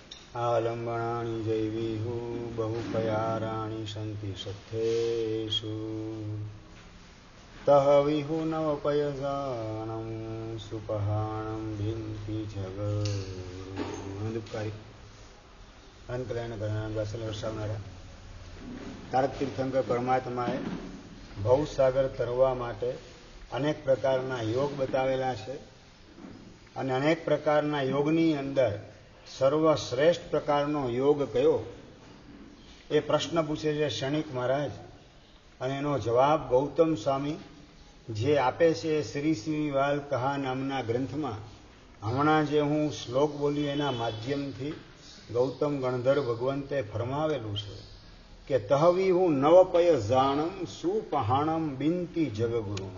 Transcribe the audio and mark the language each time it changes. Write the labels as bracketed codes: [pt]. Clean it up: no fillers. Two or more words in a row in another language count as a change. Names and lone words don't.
[pra] आलम्बनानि जैवीहु बहुपयाराणि सन्ति सत्थेषु तह विहु नवपयजानं सुपहाणं भिन्ति [gu] જગદુપકારી અનંત કલ્યાણ કરનાર વાત્સલ્ય વરસાવનારા તારક તીર્થંકર પરમાત્માએ ભવસાગર તરવા માટે અનેક પ્રકારના યોગ બતાવેલા છે અને અનેક પ્રકારના યોગની અંદર સર્વશ્રેષ્ઠ પ્રકારનો યોગ કયો એ પ્રશ્ન પૂછે છે ક્ષણિક મહારાજ અને એનો જવાબ ગૌતમ સ્વામી જે આપે છે એ શ્રી શ્રી વાલ કહા નામના ગ્રંથમાં હમણાં જે હું શ્લોક બોલ્યું એના માધ્યમથી ગૌતમ ગણધર ભગવંતે ફરમાવેલું છે કે [pra] तहवी हुं नवपय जाणम सुपहाणम बिनती [gu] જગગુરુનો.